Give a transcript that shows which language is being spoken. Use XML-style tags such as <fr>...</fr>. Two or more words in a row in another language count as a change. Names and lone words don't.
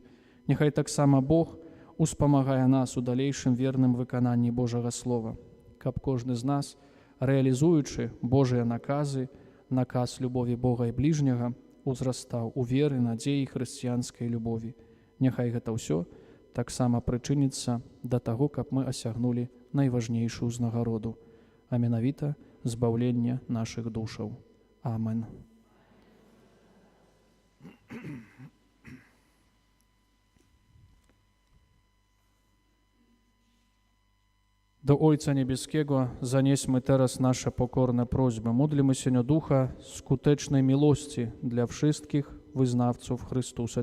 <be>Няхай таксама Бог успамагае нас у далейшым верным выкананні Божага Слова, каб кожны з нас, рэалізуючы Божыя наказы, наказ любові Бога і бліжняга, узрастаў у веры, надзеі хрысціянскай любові. Няхай гэта ўсё таксама прычыніцца да таго, каб мы асягнулі найважнейшую узнагароду, а менавіта збаўлення нашых душаў. Амен.</be> <pl>Do Ojca Niebieskiego zanieśmy teraz nasze pokorne prośby. Módlmy się o Ducha skutecznej miłości dla wszystkich wyznawców Chrystusa.</pl>